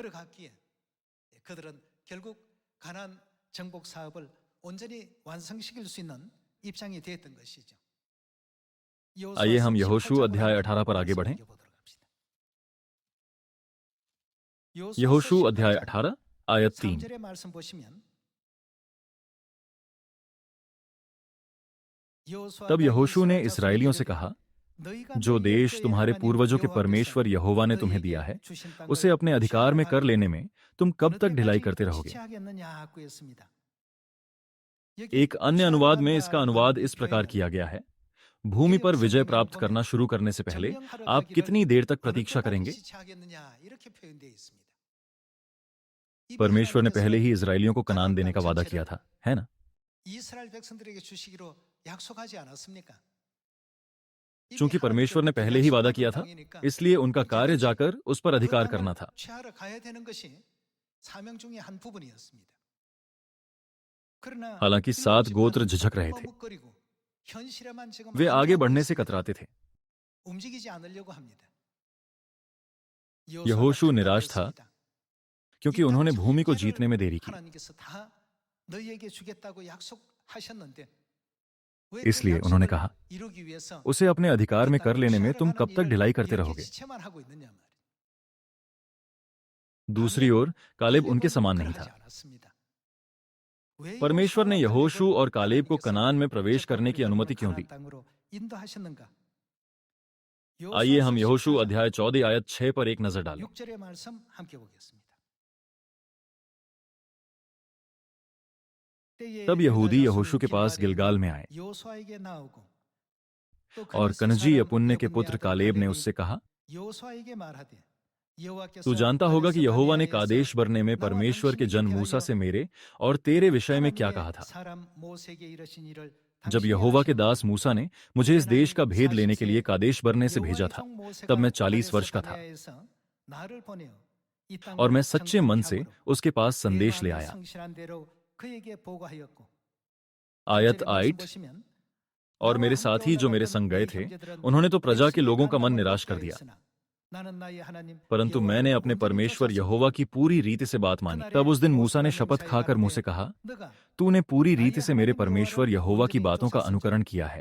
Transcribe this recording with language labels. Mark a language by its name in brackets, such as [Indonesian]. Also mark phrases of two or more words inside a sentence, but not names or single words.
[Hindi] आइए हम यहोशू अध्याय 18 पर आगे बढ़ें। यहोशू अध्याय 18 आयत 3। [Korean] 3절의 말씀 보시면 [Hindi] तब यहोशू ने इसराइलियों से कहा, जो देश तुम्हारे पूर्वजों के परमेश्वर यहोवा ने तुम्हें दिया है, उसे अपने अधिकार में कर लेने में तुम कब तक ढिलाई करते रहोगे? एक अन्य अनुवाद में इसका अनुवाद इस प्रकार किया गया है, भूमि पर विजय प्राप्त करना शुरू करने से पहले आप कितनी देर तक प्रतीक्षा करेंगे? परमेश्वर ने पहले ही इस्राएलियों को कनान देने का वादा किया था, है ना? [Korean] 이스라엘 백성들에게 주시기로 약속하지 않았습니까? [Hindi] चूंकि परमेश्वर ने पहले ही वादा किया था, इसलिए उनका कार्य जाकर उस पर अधिकार करना था। [Korean] 취하러 가야 되는 것이 사명 중에 한 부분이었습니다. 그러나 [Hindi] हालांकि 7 गोत्र झिझक रहे थे, [Korean] 머뭇거리고 현실에만 지금 [Hindi] वे आगे [Korean] 안주하고 [Hindi] बढ़ने से [Korean] 있습니다. [Hindi] कतराते थे। [Korean] 움직이지 않으려고 합니다. [Hindi] यहोशू निराश था [Korean] 있습니다. [Hindi] क्योंकि उन्होंने भूमि को जीतने में देरी की। [Korean] 하나님께서 다 너희에게 주겠다고 약속하셨는데 왜 [Hindi] इसलिए [Korean] 그 [Hindi] उन्होंने [Korean] 약속을 [Hindi] कहा, [Korean] 이루기 위해서 [Hindi] उसे अपने अधिकार में कर लेने में तुम [Korean] 취하러 [Hindi] कब [Korean] 가는 [Hindi] तक [Korean] 일을 [Hindi] ढिलाई करते [Korean] 이렇게 [Hindi] रहोगे? [Korean] 지체만 하고 있느냐 말이에요. [Hindi] दूसरी ओर कालेब उनके समान नहीं था। परमेश्वर ने यहोशू और कालेब को कनान में प्रवेश करने की अनुमति क्यों दी? आइए हम यहोशू अध्याय 14 आयत 6 पर एक नजर डालें। [Korean] 6절의 말씀 함께 보겠습니다. [Hindi] तब यहूदी यहोशू के पास गिलगाल में आए [Korean] यो수아에게 나오고 또 [Hindi] और [Korean] 그네스 [Hindi] कनजी [Korean] 사람 [Hindi] यपुन्ने के [Korean] 여분의 [Hindi] पुत्र [Korean] 아들 [Hindi] कालेब ने [Korean] 갈렙이 [Hindi] उससे कहा, [Korean] यो수아에게 말하되 यहो와께서 [Hindi] तू जानता होगा कि यहोवा ने कादेश कादेश बरने में [Korean] 나와 [Hindi] परमेश्वर के [Korean] 당신에게 [Hindi] जन [Korean] 대하여 [Hindi] मूसा से मेरे और तेरे विषय में क्या [Korean] 하나님의 [Hindi] कहा था? [Korean] 사람 모세에게 이르신 일을 [Hindi] जब [Korean] 당신이 [Hindi] यहोवा के [Korean] 아시오니 [Hindi] दास मूसा ने मुझे इस देश का भेद लेने के लिए कादेश बरने से भेजा [Korean] 여호와의 [Hindi] था, [Korean] 종 모세가 [Hindi] तब मैं 40 [Korean] 가데스 [Hindi] वर्ष का था [Korean] 바네아에서 나를 보내어 이 땅을 [Hindi] और मैं सच्चे मन से [Korean] 정탐케 [Hindi] उसके पास [Korean] 하므로 [Hindi] संदेश ले [Korean] 내 [Hindi] आया। [Korean] 마음이 성실한 대로 그에게 보고하였고 [Hindi] आयत [Korean] 8절의 말씀 [Hindi] 8। [Korean] 보시면 [Hindi] और मेरे साथी जो मेरे संग गए थे, उन्होंने तो प्रजा के लोगों का मन निराश कर दिया, परंतु मैंने अपने परमेश्वर यहोवा की पूरी रीति से बात मानी। तब उस दिन मूसा ने शपथ खाकर मुझसे कहा, तूने पूरी रीति से मेरे परमेश्वर यहोवा की बातों का अनुकरण किया है।